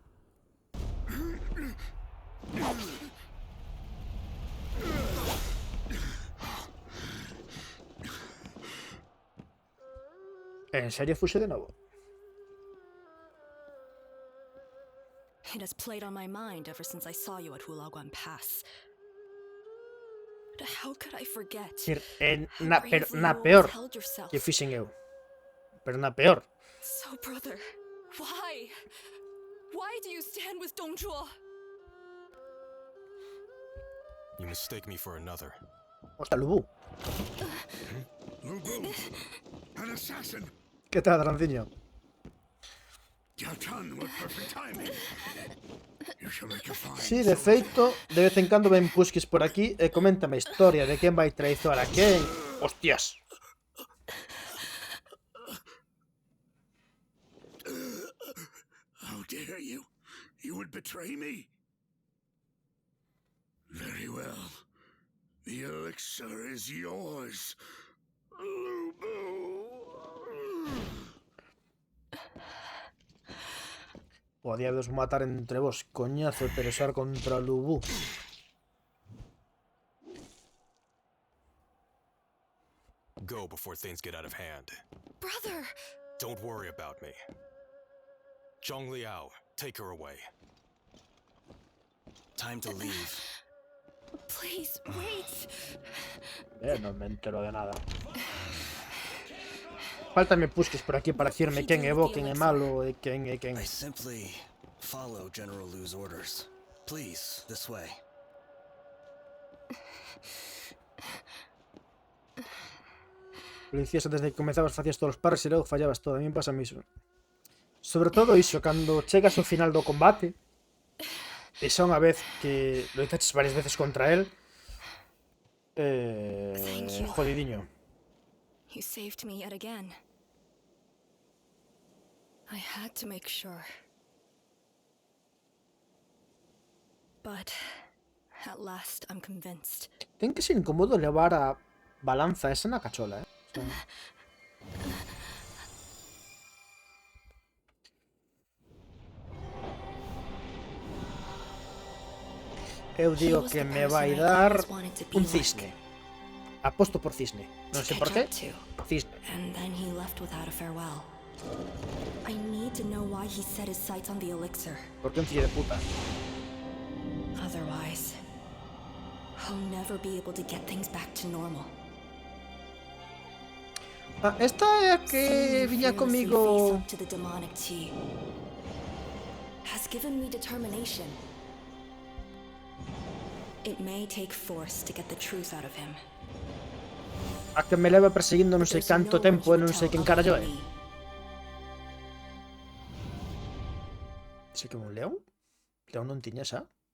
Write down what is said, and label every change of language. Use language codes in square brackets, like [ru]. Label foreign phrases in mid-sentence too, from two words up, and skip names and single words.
[gl] En serio fuxe de novo. [en] It has played on my mind ever since I saw you at Hulaguan Pass. But how could I forget? [gl] Na peor que fixen eu. Pero na peor. [en] So, brother, why? Why do you stand with Dongzhuo? You mistake me for another. [es] Hostia, Lubu. [en] Lu Bu, an assassin. [es] ¿Qué tal, Dranciño? [en] Jiao with perfect timing. You shall make a fine. [gl] Sí, de feito, de vez en cando ven pusquis por aquí e coméntame a historia de quen vai traizoar a quen. [es] Hostias. [en] How dare you? You would betray me? Very well. The elixir is yours. Lu Bu. [gl] Podíades matar entre vos, coñazo, e pelexar contra Lubu. [en] Go before things get out of hand. Brother! Don't worry about me. Zhongliao, take her away. Time to leave. Please, wait! [es] No me entero de nada. [gl] Faltame pusques por aquí para decirme quen é bo, quen é malo e quen é quen. [en] I simply follow General Lu's orders. Please, this way. [gl] Princesa, desde que comezabas facías todos os parres e logo fallabas todo. A mí me pasa iso. Sobre todo iso, cando chegas ao final do combate e xa unha vez que loitaches varias veces contra él, jodidiño. [en] You saved me yet again. I had to make sure. But at last I'm convinced. [gl] Ten que ser incómodo levar a balanza esa na cachola, eh? [es] O sea... [gl] Eu digo que me vai dar un cisne. Aposto por cisne. Non sei por qué. Cisne. [en] And then he left without a farewell. I need to know why he set his sights on the elixir. [gl] Porque un fillo de puta. [en] Otherwise, I'll never be able to get things back to normal. [gl] Ah, esta é a que viña comigo. [en] To the demonic tea has given me determination. It may take force to get the truth out of him. [gl] A que me leva perseguindo non sei canto tempo e non sei quen carallo é. Sei que un león? León non tiña xa?